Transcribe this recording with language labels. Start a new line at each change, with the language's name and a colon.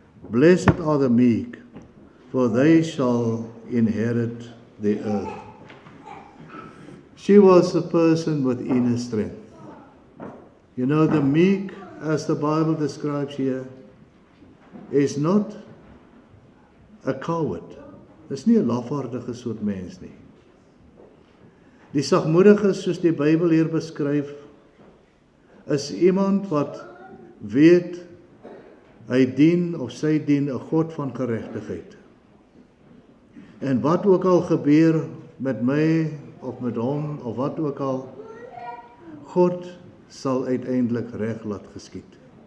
English: Blessed are the meek, for they shall inherit the earth. She was a person with inner strength. You know, the meek, as the Bible describes here, is not a coward.
Afrikaans: Dis nie 'n lafhartige soort mens nie. Die sagmoediges, soos die Bybel hier beskryf, is iemand wat weet hy dien of sy dien 'n God van geregtigheid. En wat ook al gebeur met my of met hom of wat ook al, God sal uiteindelik reg laat geskied.